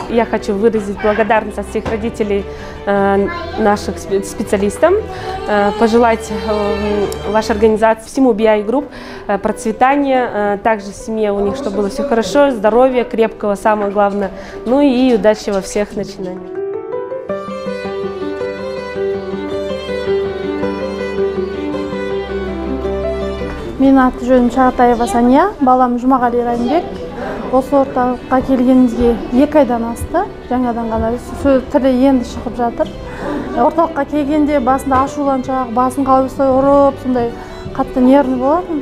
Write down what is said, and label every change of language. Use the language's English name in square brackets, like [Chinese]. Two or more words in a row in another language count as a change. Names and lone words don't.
[Russian] Я хочу выразить благодарность от всех родителей наших специалистам, пожелать вашей организации, всему BI Group процветания, также в семье у них, чтобы было все хорошо, здоровья, крепкого, самое главное, ну и удачи во всех начинаниях. [Kazakh] Менің аты жөнім Шағатаева Сания, балам Жұмағали Райымбек. Осы орталыққа келгенімізге 2 айдан асты. Жаңадан ғана тілі енді шығып жатыр. Орталыққа келгенде басында ашуланшақ, басын қалбыстай ұрып, сондай қатты нервный болатын.